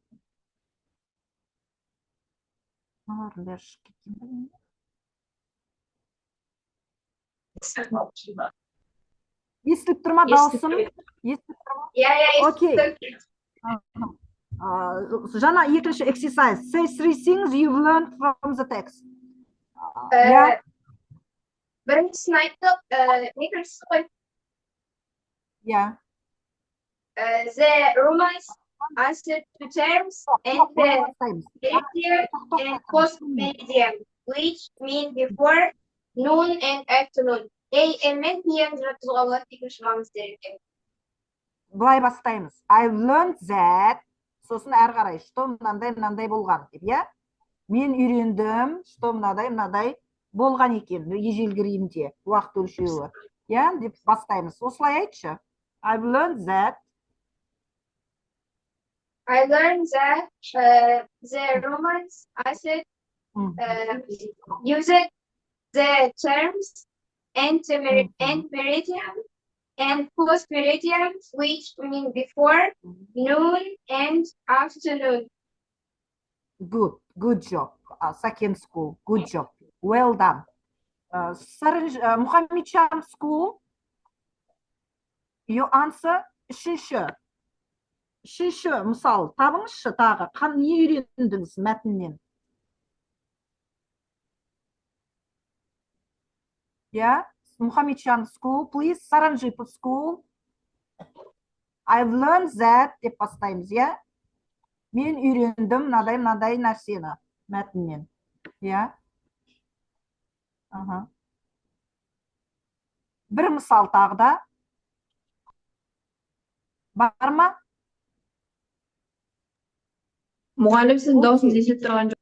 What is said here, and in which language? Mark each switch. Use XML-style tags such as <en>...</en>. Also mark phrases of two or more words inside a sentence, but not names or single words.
<kk>Естіліп тұр ма дауысым? Естіліп тұр ма? Yeah, Окей. Жаңа екінші exercise.</kk> <en>Say 3 things you've learned from the text. Yeah.</en> <kk>Біріншісін айттық, екіншісі қой.</kk> <en>Yeah. The Romans answered to terms ante meridian and post meridian, which mean before noon and afternoon.</en> <kk>AM мен PM жатуға болады, екінші маңызды екен. Былай бастаймыз.</kk> <en>I've learned that.</en> <kk>сосын әрі қарай что мынандай болған деп, иә. Мен үйрендім, что мынандай болған екен ежелгі Римде уақыт өлшеуі, иә, деп бастаймыз. Осылай айтшы.</kk> <en>I've learned that I learned that the Romans used the terms meridian and post meridian, which mean before, noon, and afternoon. Good job. Second school, good job. Well done. Мұхаммеджан school, your answer</en> <kk>үшінші мысал табыңызшы тағы. Не үйрендіңіз мәтіннен?</kk> <en>Yeah, Muhammadjan school, please. Saranjipur school. I've learned that</en> <kk>деп бастаймыз, иә? Мен үйрендім мынадай нәрсені мәтіннен. иә. Бір мысал тағы да. Бар ма? Мұғалім сіздің дауысыңыз естіліп тұрған жоқ.</kk>